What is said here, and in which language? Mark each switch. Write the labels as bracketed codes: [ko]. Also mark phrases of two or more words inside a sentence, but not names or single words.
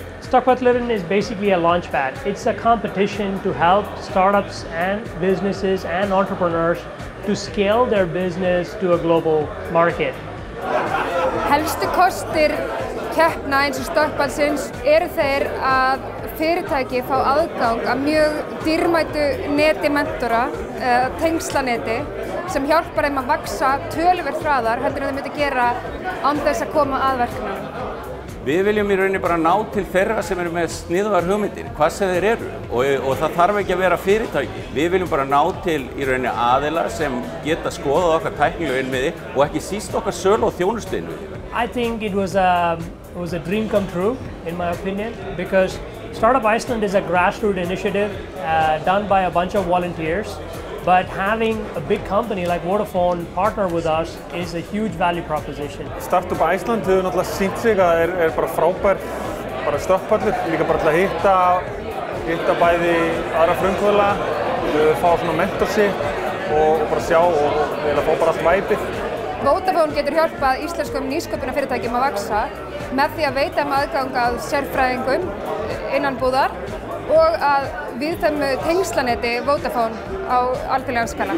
[en] Stockpallurinn is basically a launchpad. It's a competition to help startups and businesses and entrepreneurs to scale their business to a global market. [is] Helstu kostir keppna eins og Stockpallsins eru þeir að fyrirtæki fá aðgang að mjög dýrmætu neti mentora, tengslaneti, sem hjálpar þeim að vaxa töluvert hraðar heldur en þeir myndi gera án þess að koma að verkefnunum. Við viljum í rauninni bara ná til þeirra sem eru með sniðugar hugmyndir, hvað sem þeir eru og það þarf ekki að vera fyrirtæki. Við viljum bara ná til í rauninni aðila sem geta skoðað okkar tæknilegu innviði og ekki síst okkar sölu og þjónustu innviði. [en] I think it was a dream come true, in my opinion, because Startup Iceland is a grassroots initiative done by a bunch of volunteers. But having a big company like Vodafone partner with us is a huge value proposition. [is] Startup Iceland hefur náttúrulega sýnt sig að bara frábær stökkpallur, líka bara til að hitta bæði aðra frumkvöðla, fá svona mentorship og bara sjá og fá bara allt væpið. Vodafone getur hjálpað íslenskum nýsköpunarfyrirtækjum að vaxa með því að veita þeim aðgang að sérfræðingum innan búðar og að víðfeðmu tengslaneti Vodafone á alþjóðlegan skala.